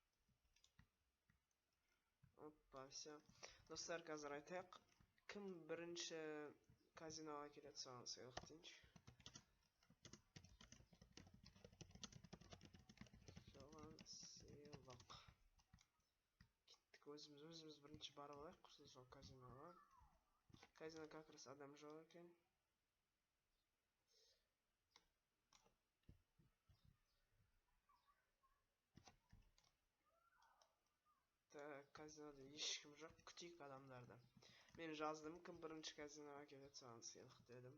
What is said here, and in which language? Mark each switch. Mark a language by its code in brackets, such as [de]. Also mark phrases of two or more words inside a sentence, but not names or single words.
[kk] Опа, все. Достар, қазір айтайық. Кім бірінші казиноға келеді, соған сыйлық дейінші. Соған сыйлық. Кеттік, өзіміз бірінші барып алайық, құрсын сол казиноға. Казино [ru] как раз [kk] адам жоқ екен. Казинода ешкім жоқ, күтейік адамдарды. Мен жаздым, кім бірінші казиноға келеді, соған сыйлық дедім.